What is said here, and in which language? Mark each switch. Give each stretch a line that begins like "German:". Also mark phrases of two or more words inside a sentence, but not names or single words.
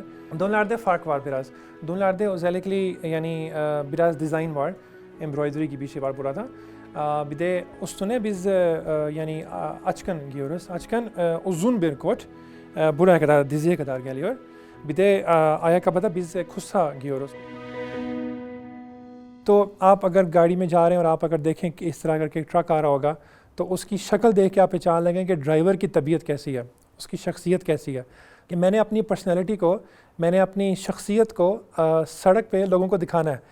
Turkish: Donlarda fark var biraz. Donlarda özellikle yani biraz dizayn var. Embroidery gibi bir şey var burada. Bir de üstüne biz yani açkın giyiyoruz. Açkın uzun bir kot. Buraya kadar, diziye kadar geliyor. Bir de ayakkabıda biz kusa giyiyoruz.
Urdu: تو آپ اگر گاڑی میں جا رہے ہیں اور آپ اگر دیکھیں کہ اس طرح کر کے ٹرک آ رہا ہوگا تو اس کی شکل دیکھ کے آپ پہچان لگیں کہ ڈرائیور کی طبیعت کیسی ہے، اس کی شخصیت کیسی ہے. کہ میں نے اپنی پرسنالٹی کو، میں نے اپنی شخصیت کو سڑک پہ لوگوں کو دکھانا ہے.